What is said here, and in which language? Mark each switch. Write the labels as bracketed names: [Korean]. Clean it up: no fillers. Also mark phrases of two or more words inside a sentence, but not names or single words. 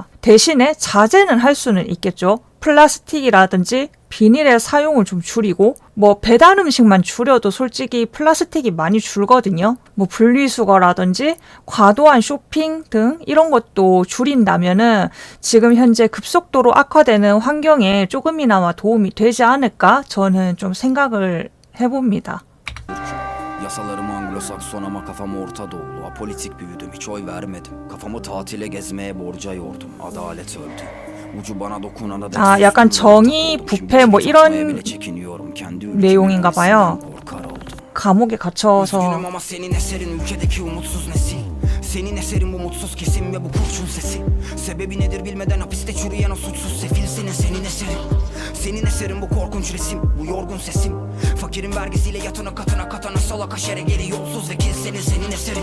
[Korean] 대신에 자제는 할 수는 있겠죠. 플라스틱이라든지 비닐의 사용을 좀 줄이고 뭐 배달 음식만 줄여도 솔직히 플라스틱이 많이 줄거든요. 뭐 분리수거라든지 과도한 쇼핑 등 이런 것도 줄인다면은 지금 현재 급속도로 악화되는 환경에 조금이나마 도움이 되지 않을까 저는 좀 생각을 해봅니다. [Turkish] Yasalarım Anglo-Sakson ama kafam Orta Doğulu. Apolitik büyüdüm, hiç oy vermedim. Kafamı tatile gezmeye borca yordum. Adalet öldü. Ucu bana dokunana da [Korean] 아, 약간 정의, 부패 뭐 이런 내용인가 봐요. 감옥에 갇혀서 [Turkish] Üzgünüm ama senin eserin ülkedeki umutsuz nesil. Senin eserin bu mutsuz kesim ve bu kurşun sesi. Sebebi nedir bilmeden hapiste çürüyen o suçsuz sefil senin eserin. Senin eserin bu korkunç resim, bu yorgun sesim. Fakirin vergisiyle yatına katana salak aşere geri yolsuz vekil senin eserin.